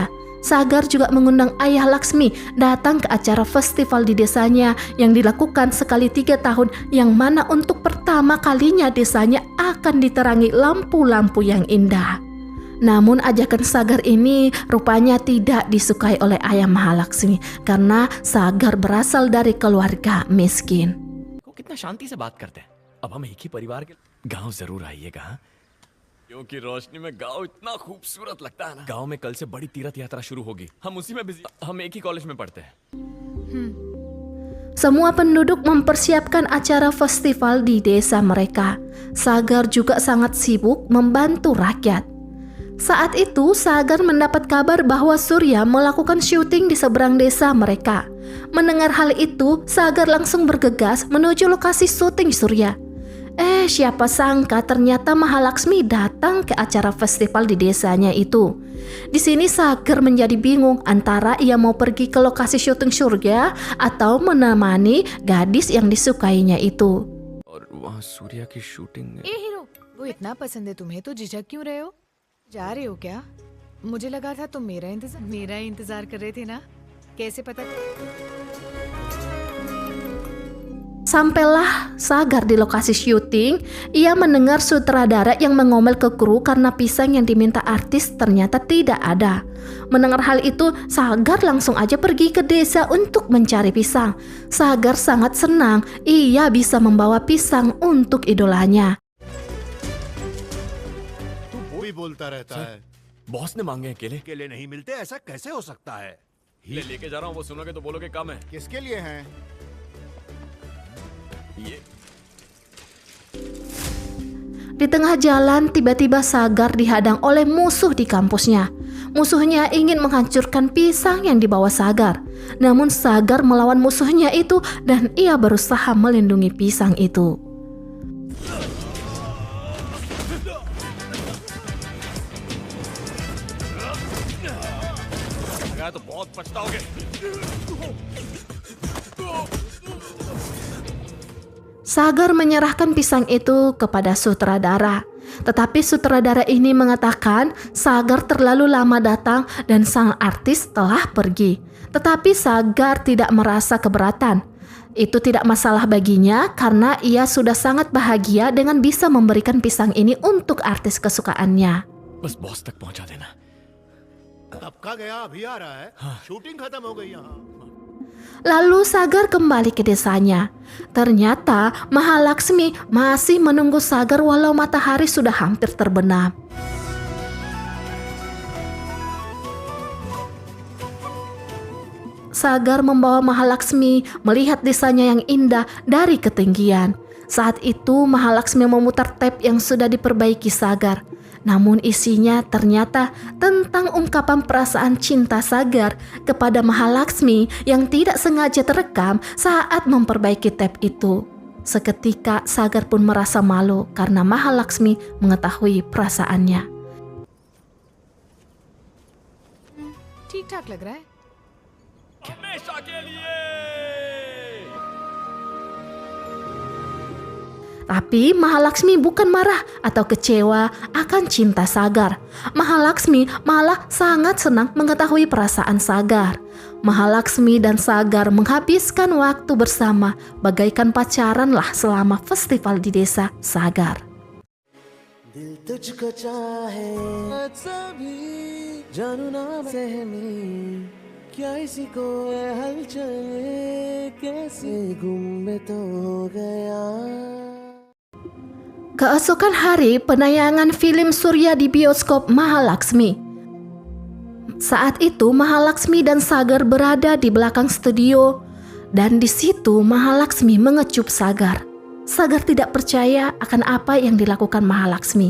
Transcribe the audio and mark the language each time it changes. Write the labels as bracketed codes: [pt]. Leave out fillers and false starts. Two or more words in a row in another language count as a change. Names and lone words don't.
[id] Sagar juga mengundang ayah Laksmi datang ke acara festival di desanya yang dilakukan sekali 3 tahun, yang mana untuk pertama kalinya desanya akan diterangi lampu-lampu yang indah. Namun ajakan Sagar ini rupanya tidak disukai oleh ayah Mahalaksmi karena Sagar berasal dari keluarga miskin. [hi] वो कितना शांति से बात करते हैं. अब हम एक ही परिवार के गांव जरूर आइएगा. क्योंकि रोशनी में गांव इतना खूबसूरत लगता है ना. गांव में कल से बड़ी तीर्थ यात्रा शुरू होगी. हम उसी में बिजी. हम एक ही कॉलेज में पढ़ते हैं. [id] Semua penduduk mempersiapkan acara festival di desa mereka. Sagar juga sangat sibuk membantu rakyat. Saat itu Sagar mendapat kabar bahwa Surya melakukan syuting di seberang desa mereka. Mendengar hal itu, Sagar langsung bergegas menuju lokasi syuting Surya. Siapa sangka ternyata Mahalaksmi datang ke acara festival di desanya itu. Di sini Sagar menjadi bingung antara ia mau pergi ke lokasi syuting Surya atau menemani gadis yang disukainya itu. [hi] और वहाँ हाँ सूर्या की शूटिंग ए हीरो, वो इतना पसंद है तुम्हें तो झिझक क्यों रहे हो? जा रहे हो क्या? मुझे लगा था तुम मेरा इंतजार कर रहे थे ना? कैसे पता? [id] Sampailah Sagar di lokasi syuting, ia mendengar sutradara yang mengomel ke kru karena pisang yang diminta artis ternyata tidak ada. Mendengar hal itu, Sagar langsung aja pergi ke desa untuk mencari pisang. Sagar sangat senang, ia bisa membawa pisang untuk idolanya. [hi] वो भी बोलता रहता है बॉस ने मांगे हैं केले केले नहीं मिलते, ऐसा कैसे हो सकता है? लेके जा रहा हूँ, वो सुनोगे तो बोलोगे कम है। किसके लिए हैं? ये [id] Di tengah jalan, tiba-tiba Sagar dihadang oleh musuh di kampusnya. Musuhnya ingin menghancurkan pisang yang dibawa Sagar. Namun Sagar melawan musuhnya itu dan ia berusaha melindungi pisang itu. [hi] गया तो बहुत पछताओगे। [id] Sagar menyerahkan pisang itu kepada sutradara. Tetapi sutradara ini mengatakan Sagar terlalu lama datang dan sang artis telah pergi. Tetapi Sagar tidak merasa keberatan. Itu tidak masalah baginya karena ia sudah sangat bahagia dengan bisa memberikan pisang ini untuk artis kesukaannya. [hi] बस बॉस तक पहुंचा देना। कब का गया, अभी आ रहा है। शूटिंग खत्म हो गई यहाँ। [id] Lalu Sagar kembali ke desanya. Ternyata Mahalaksmi masih menunggu Sagar walau matahari sudah hampir terbenam. Sagar membawa Mahalaksmi melihat desanya yang indah dari ketinggian. Saat itu Mahalaksmi memutar tape yang sudah diperbaiki Sagar. Namun isinya ternyata tentang ungkapan perasaan cinta Sagar kepada Mahalaksmi yang tidak sengaja terekam saat memperbaiki tape itu. Seketika Sagar pun merasa malu karena Mahalaksmi mengetahui perasaannya. [hi] ठीक-ठाक लग रहा है। हमेशा के लिए। [id] Tapi Mahalaksmi bukan marah atau kecewa akan cinta Sagar. Mahalaksmi malah sangat senang mengetahui perasaan Sagar. Mahalaksmi dan Sagar menghabiskan waktu bersama bagaikan pacaran lah selama festival di desa Sagar. [hi] दिल तुझको चाहे सभी जानू ना सहमी क्या इसी को है हलचल कैसे गुम में तो हो गया. [id] Keesokan hari penayangan film Surya di bioskop Mahalaksmi. Saat itu Mahalaksmi dan Sagar berada di belakang studio dan di situ Mahalaksmi mengecup Sagar. Sagar tidak percaya akan apa yang dilakukan Mahalaksmi.